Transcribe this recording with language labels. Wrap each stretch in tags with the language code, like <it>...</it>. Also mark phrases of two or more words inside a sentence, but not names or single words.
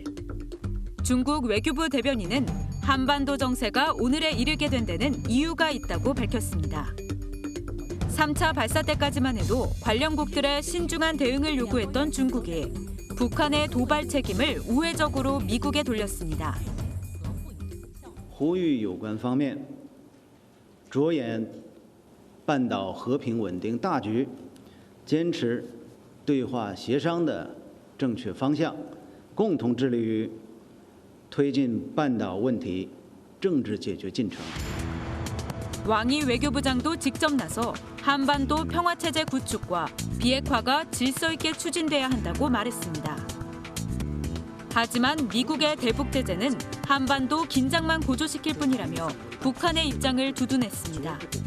<ko>중국 외교부 대변인은 한반도 정세가 오늘에 이르게 된 데는 이유가 있다고 밝혔습니다. 3차 발사 때까지만 해도 관련국들의 신중한 대응을 요구했던 중국이 북한의 도발 책임을 우회적으로 미국에 돌렸습니다.</ko> <zh>呼吁有关方面着眼半岛和平稳定大局，坚持对话协商的正确方向，共同致力于推进半岛问题政治解决进程。</zh> <ko>왕이 외교부장도 직접 나서 한반도 평화체제 구축과 비핵화가 질서 있게 추진돼야 한다고 말했습니다. 하지만 미국의 대북 제재는 한반도 긴장만 고조시킬 뿐이라며 북한의 입장을 두둔했습니다.</ko>